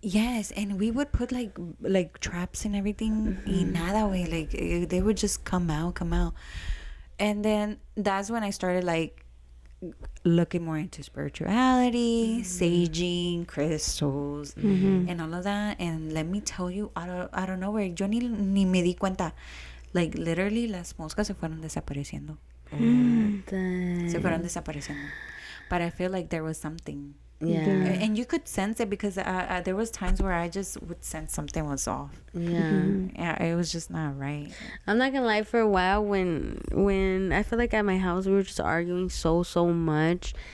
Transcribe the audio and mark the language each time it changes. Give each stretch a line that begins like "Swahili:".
English: Yes, and we would put like traps and everything.
Spanish: Y nada,
English: way. Like they would just come out. And then that's when I started like looking more into spirituality, saging, crystals, and all of that. And let me tell you, out of nowhere,
Spanish: yo ni me di cuenta.
English: Like literally,
Spanish: las moscas se fueron desapareciendo. Se fueron desapareciendo.
English: But I feel like there was something. Yeah. And you could sense it because there was times where I just would sense something was off. Yeah. It was just not right. I'm not gonna lie, for a while when I feel like at my house we were just arguing so much.